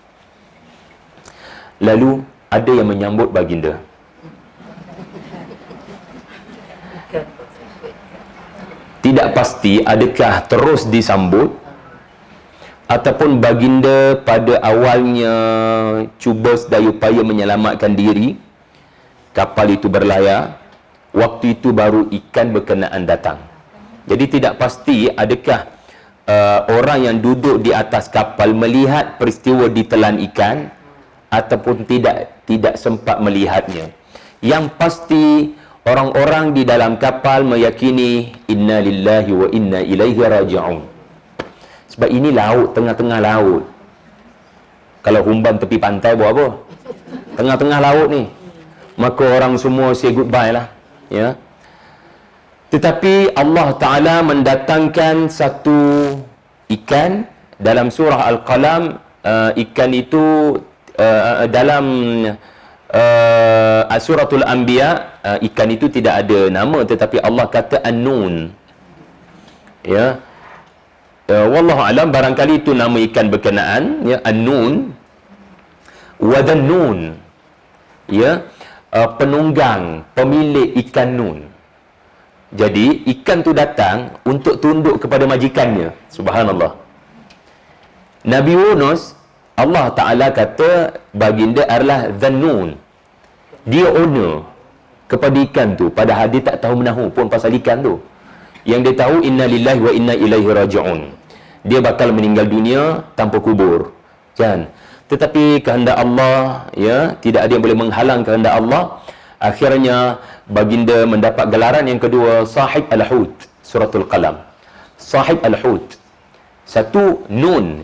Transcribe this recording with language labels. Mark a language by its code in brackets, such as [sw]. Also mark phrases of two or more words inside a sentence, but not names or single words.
[ms] Lalu ada yang menyambut baginda. Tidak pasti adakah terus disambut ataupun baginda pada awalnya cuba sedaya upaya menyelamatkan diri. Kapal itu berlayar, waktu itu baru ikan berkenaan datang. Jadi tidak pasti adakah orang yang duduk di atas kapal melihat peristiwa ditelan ikan ataupun tidak sempat melihatnya. Yang pasti orang-orang di dalam kapal meyakini [ar] إنا لله وإنا إليه راجعون. [ms] Sebab ini laut, tengah-tengah laut. Kalau humban tepi pantai buat apa? Tengah-tengah laut ni, maka orang semua [en] say goodbye [ms] lah, ya. Tetapi Allah Ta'ala mendatangkan satu ikan dalam surah Al-Qalam. Ikan itu dalam Suratul Anbiya, ikan itu tidak ada nama, tetapi Allah kata An-Nun. Ya, [ar] والله أعلم, [ms] barangkali itu nama ikan berkenaan, ya, An-Nun wa Dhan-Nun, ya, penunggang, pemilik ikan nun. Jadi ikan tu datang untuk tunduk kepada majikannya. Subhanallah. Nabi Yunus, Allah Ta'ala kata baginda adalah Dhan-Nun, Dia owner kepada ikan tu, padahal dia tak tahu menahu pun pasal ikan tu. Yang dia tahu, [ar] إنا لله وإنا إليه راجعون. [ms] Dia bakal meninggal dunia tanpa kubur. Kan? Tetapi kehendak Allah, ya, tidak ada yang boleh menghalang kehendak Allah. Akhirnya baginda mendapat gelaran yang kedua, Sahib Al-Hut, Suratul Qalam. Sahib Al-Hut. Satu, Nun.